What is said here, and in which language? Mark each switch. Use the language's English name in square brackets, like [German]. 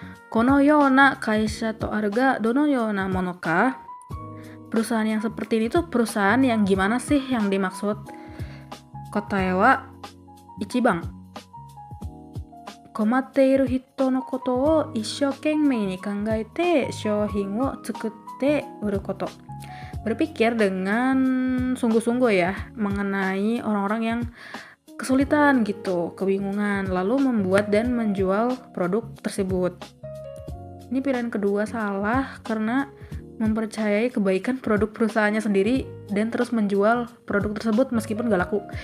[Japanese] このような会社とあるがどのようなものか? [Indonesian] Perusahaan yang seperti ini tuh perusahaan yang gimana sih yang dimaksud? [Japanese] Kotae wa 1番。困っている人のことを一生懸命に考えて商品を作って売ること。 [Indonesian] Berpikir dengan sungguh-sungguh ya mengenai orang-orang yang kesulitan gitu, kebingungan, lalu membuat dan menjual produk tersebut. Ini pilihan kedua salah karena mempercayai kebaikan produk perusahaannya sendiri dan terus menjual produk tersebut meskipun gak laku.